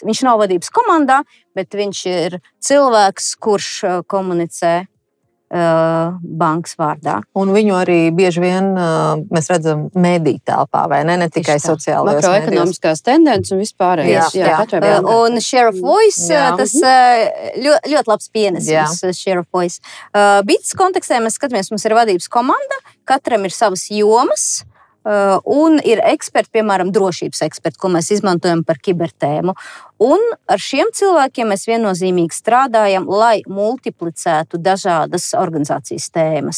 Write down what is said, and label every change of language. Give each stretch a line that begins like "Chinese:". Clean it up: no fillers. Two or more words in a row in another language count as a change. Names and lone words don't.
Latvian: Viņš nav vadības komandā, bet viņš ir cilvēks, kurš komunicē bankas vārdā. Un viņu arī bieži vien mēs redzam mediju telpā, vai ne? Ne tikai sociālajos medijos. Makroekonomiskās tendences un vispārējais.
English: Un share of voice,
Latvian: tas ļoti labs pienesums,
English: share of voice.
Latvian: BITES kontekstē mēs skatāmies, mums ir vadības komanda, katram ir savas jomas, un ir eksperti, piemēram, drošības eksperti, ko mēs izmantojam par kibertēmu. Un ar šiem cilvēkiem mēs viennozīmīgi strādājam, lai multiplicētu dažādas organizācijas tēmas.